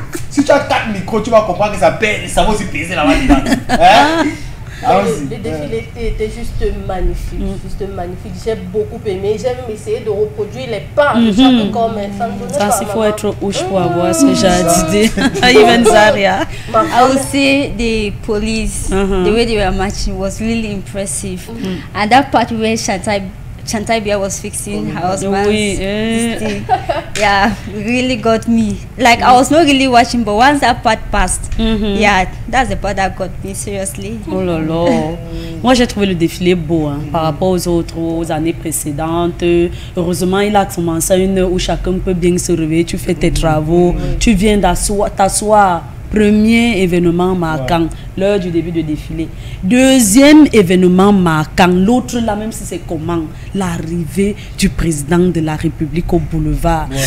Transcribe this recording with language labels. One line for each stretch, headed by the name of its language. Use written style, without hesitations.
French: Si tu as 4 micros, tu vas comprendre que ça pèse, ça va aussi peser là-bas dedans. Le défilé était juste magnifique, J'ai beaucoup aimé. J'ai même essayé de reproduire les pas de chaque corps, mais ça ne donnait pas. Ça, il faut être ouche pour avoir ce genre d'idée.
English: Even Zaria. I would say the police, the way they were marching was really impressive. And that part where Chantai Bia was fixing her husband's thing. Yeah, really got me. Like, I was not really watching, but once that part passed, yeah, that's the part that got me, seriously.
French: Oh là là. Moi, j'ai trouvé le défilé beau par rapport aux années précédentes. Heureusement, il a commencé à une heure où chacun peut bien se réveiller. Tu fais tes travaux, tu viens t'asseoir. Premier événement marquant, l'heure du début de défilé. Deuxième événement marquant, l'autre là, même si c'est comment, l'arrivée du président de la République au boulevard.